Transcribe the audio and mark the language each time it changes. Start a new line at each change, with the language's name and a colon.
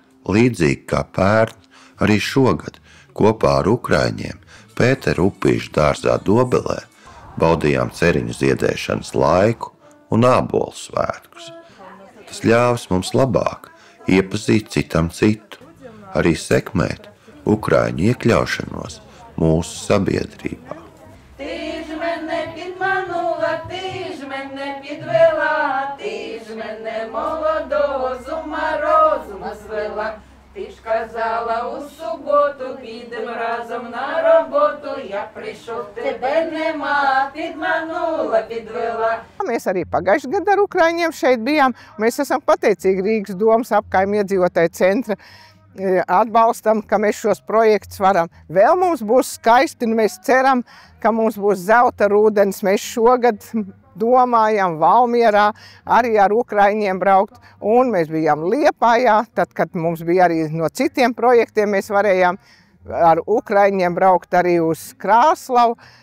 Latvian: Līdzīgi kā pērn, arī šogad kopā ar ukraiņiem Pētera Upīša dārzā Dobelē baudījām ceriņu ziedēšanas laiku un ābolu svētkus. Tas ļāvis mums labāk iepazīt citam citu, arī sekmēt ukraiņu iekļaušanos mūsu sabiedrībā.
Ukrainian: Ти ж мене підманула, ти ж мене підвела, ти ж мене молодого з ума розума звела. Ти ж казала у суботу, підем разом на роботу, я прийшов, тебе нема, підманула, підвела.
Latvian: Mēs arī pagājušajā gadā ar Ukraiņiem šeit bijām. Mēs esam pateicīgi Rīgas domas apkaimju iedzīvotāju centra atbalstam, ka mēs šos projektus varam. Vēl mums būs skaisti, un mēs ceram, ka mums būs zelta rūdens. Mēs šogad domājam Valmierā arī ar Ukraiņiem braukt, un mēs bijām Liepājā, tad, kad mums bija arī no citiem projektiem, mēs varējām ar Ukraiņiem braukt arī uz Krāslavu.